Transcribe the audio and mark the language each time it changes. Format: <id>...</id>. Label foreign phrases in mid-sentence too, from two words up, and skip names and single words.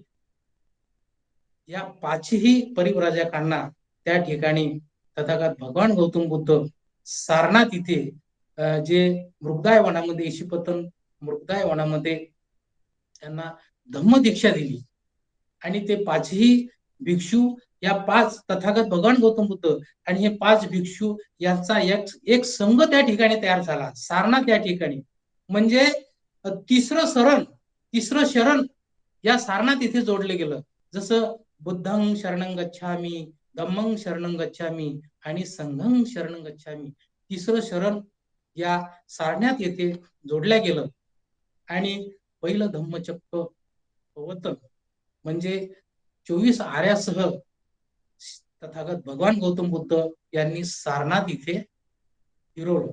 <mr>या 5ही परिव्राजकांना त्या ठिकाणी तथागत भगवान गौतम बुद्ध सारनाथ इथे जे मृगदाय वनामध्ये ईशिपतन मृगदाय वनामध्ये त्यांना धम्म दीक्षा दिली आणि ते 5ही भिक्षू या 5 तथागत भगवान गौतम बुद्ध आणि हे 5 भिक्षू यांचा एक संघ त्या ठिकाणी तयार झाला सारनाथ त्या ठिकाणी. म्हणजे तिसरं शरण या सारनाथ इथे जोडले गेलं.</mr> <pi>जसं बुद्धं शरणं गच्छामि, धम्मं शरणं गच्छामि आणि संघं शरणं गच्छामि,</pi> <mr>तिसरं शरण या सारनाथ येथे जोडल्या गेलं आणि पहिलं धम्मचक्र प्रवर्तन म्हणजे 24 आर्यासह तथागत भगवान गौतम बुद्ध यांनी सारनाथ इथे फिरवलं.</mr>